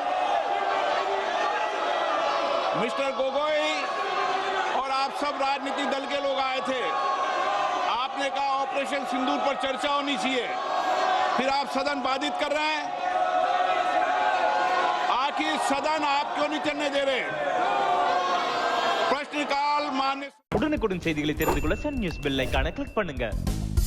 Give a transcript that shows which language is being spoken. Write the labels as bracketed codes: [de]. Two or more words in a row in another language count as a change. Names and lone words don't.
[hi] मिस्टर गोगोई और आप सब राजनीतिक दल के लोग आए थे, आपने कहा ऑपरेशन सिंदूर पर चर्चा होनी चाहिए, फिर आप सदन बाधित कर रहे हैं। आखिर सदन आप क्यों नहीं चलने दे रहे? प्रश्नकाल मान्य। [ta] உடனுக்குடன் செய்திகளை தெரிந்து கொள்ள சன் நியூஸ் [en] bell icon [ta] கிளிக் பண்ணுங்க।